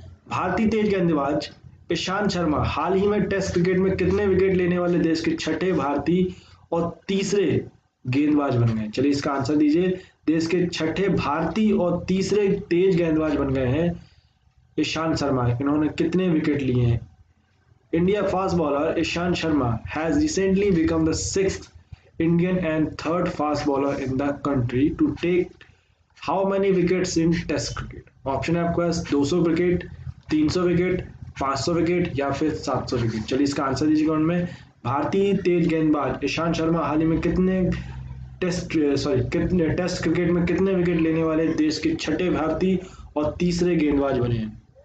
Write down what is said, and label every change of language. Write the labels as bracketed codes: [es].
[hi] भारतीय तेज गेंदबाज ईशांत शर्मा हाल ही में टेस्ट क्रिकेट में कितने विकेट लेने वाले देश के छठे भारतीय और तीसरे गेंदबाज बन गए? चलिए इसका आंसर दीजिए। देश के छठे भारतीय और तीसरे तेज गेंदबाज बन गए हैं ईशांत शर्मा। इन्होंने कितने विकेट लिए हैं? [en] India fast bowler Ishant Sharma has recently become the 6th Indian and 3rd fast bowler in the country to take how many wickets in Test cricket? [hi] Option है आपके पास 200 विकेट, 300 विकेट, 500 विकेट या फिर 700 wicket. चलिए इसका answer दीजिएगा। उनमें भारतीय तेज गेंदबाज ईशांत शर्मा हाल ही में कितने टेस्ट क्रिकेट में कितने विकेट लेने वाले देश के छठे भारतीय और तीसरे गेंदबाज बने हैं?